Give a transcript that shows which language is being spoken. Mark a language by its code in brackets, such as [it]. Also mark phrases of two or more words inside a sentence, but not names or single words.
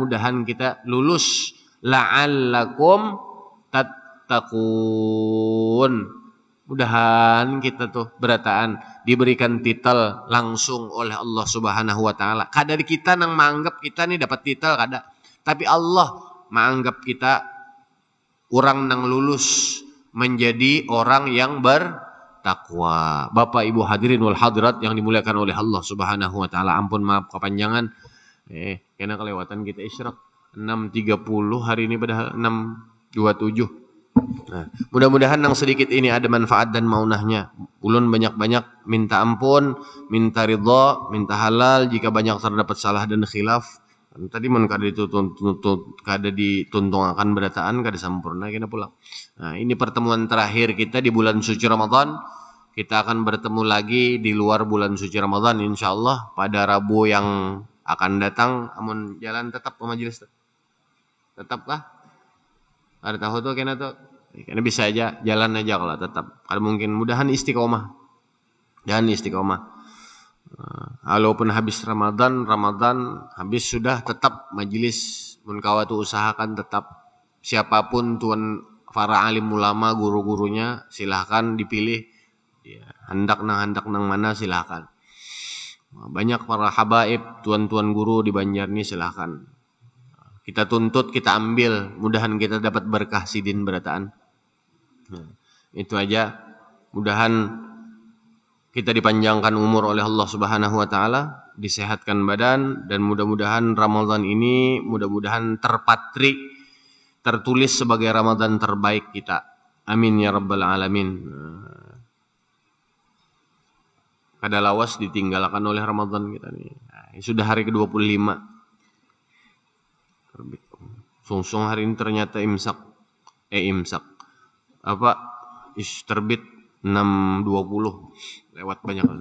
[bjn] Mudahan kita lulus [ar] لعلكم تتقون. [bjn] Mudahan kita tuh berataan diberikan titel langsung oleh Allah [ar] سبحانه وتعالى. [bjn] Kada kita nang menganggap kita nih dapat titel kada. Tapi Allah menganggap kita orang nang lulus menjadi orang yang bertakwa. [id] Bapak Ibu [ar] الحاضرين والحاضرات [id] yang dimuliakan oleh Allah [ar] سبحانه وتعالى. [id] Ampun maaf kepanjangan. Karena kelewatan kita isyraq 6.30 hari ini padahal 6.27. Nah, mudah-mudahan yang sedikit ini ada manfaat dan maunahnya. [bjn] Ulun banyak-banyak minta ampun, minta ridha, minta halal jika banyak terdapat salah dan khilaf. Tadi mun kada dituntung akan berataan kada sampurna kena pulang. Nah, [id] ini pertemuan terakhir kita di bulan suci Ramadan. Kita akan bertemu lagi di luar bulan suci Ramadan insyaallah pada Rabu yang akan datang. [bjn] Amun jalan tetap ke majelis. Tetapkah? Ada tahu tuh kena tuh. [id] Karena bisa aja jalan aja kalau tetap. Kalau mungkin mudahan istiqomah. Dan istiqomah. [bjn] Walaupun habis Ramadan habis sudah tetap majelis mun kawa tu usahakan tetap siapapun tuan para alim ulama guru-gurunya silahkan dipilih Ya, hendak nang mana silahkan. [id] Banyak para habaib, tuan-tuan guru di Banjar ini silahkan. [bjn] Kita tuntut, kita ambil, mudahan kita dapat berkah sidin berataan. [id] Itu aja. Mudahan kita dipanjangkan umur oleh Allah [ar] سبحانه وتعالى, [id] disehatkan badan, dan mudah-mudahan Ramadan ini mudah-mudahan tertulis sebagai Ramadan terbaik kita. [ar] آمين يا رب العالمين. [bjn] Kada lawas ditinggalkan oleh Ramadan kita nih. [id] Sudah hari ke-25. [bjn] Sungsung hari ini ternyata imsak. [id] Terbit 6.20. Lewat banyak.